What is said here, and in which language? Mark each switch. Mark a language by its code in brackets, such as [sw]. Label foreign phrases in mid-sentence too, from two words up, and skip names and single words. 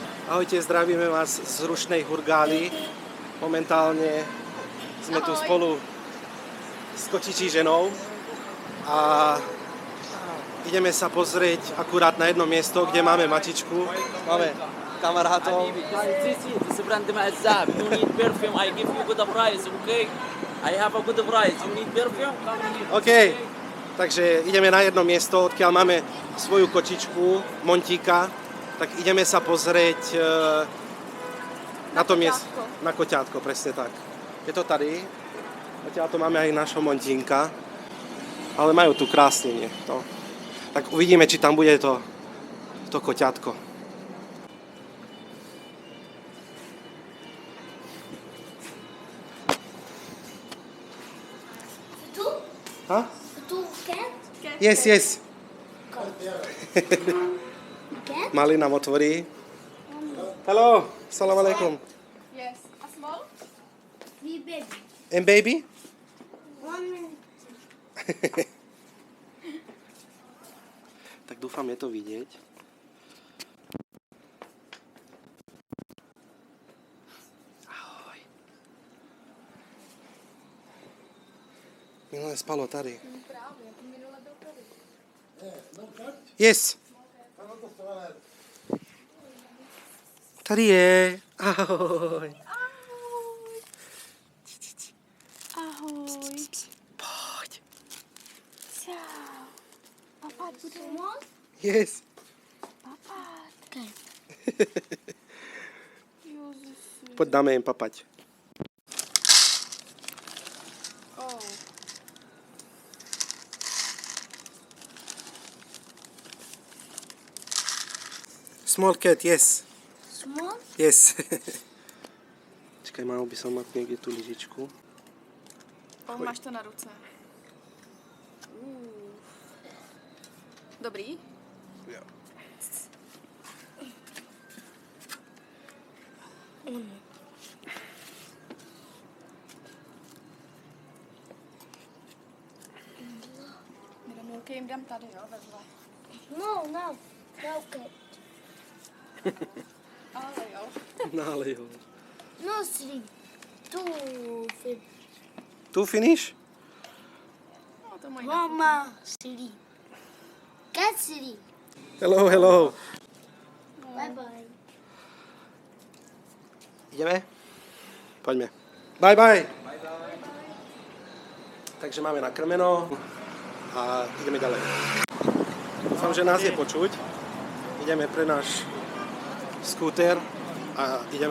[sk] Ahojte, zdravíme vás z rušnej Hurgály. Momentálne sme tu spolu s kočičí ženou a ideme sa pozrieť akurát na jedno miesto, kde máme mačičku. Máme kamarátov. [en] This is brand Ma'azzab. You need perfume, I give you good price, okay? I have a good price. You need perfume? Come here. [sk] OK, takže ideme na jedno miesto, odkiaľ máme svoju kočičku, Montíka. Tak ideme sa pozrieť na to miesto. Na koťátko, presne tak. [cs] Je to tady. [sk] Odtiaľ to máme aj našho Montínka. Ale majú tu krásne, nie? No. Tak uvidíme, či tam bude to koťátko. Huh? [en] Cat? Yes, yes. Cat? [sk] Mali nám otvorí. [en] Hello, [ar] سلام عليكم. [en] Yes. A small? We baby. And baby? 1 minute. [sk] Tak dúfam, je to vidieť. Ahoj. [cs] Minulé spalo tady. Právě, jako minule byl tady. Yes. Tady je. [sk] Ahoj. Ahoj. Poď. Čau. Papát bude. [en] Yes. [sk] Papát. Ježiši. Poď dáme im papať. Oh. [en] Small cat, yes. Small? Yes. [sk] Čakaj, mal by som mať niekde tú lyžičku. [cs] Máš to na ruce. Dobrý? Jo. Milky jim dám tady, jo, vedle. [en] No, no. No cat. [cs] Ale jo. Nálej ho. [en] No 3. 2 fit. Tu finish? No, [cs] to mají. [en] Mama 3. Cat 3. Hello, hello. Bye bye. [sk] Ideme? Poďme. Bye, bye. Takže máme nakrmeno a ideme ďalej. Dúfam, že nás je počuť. Ideme pre náš skúter a ideme.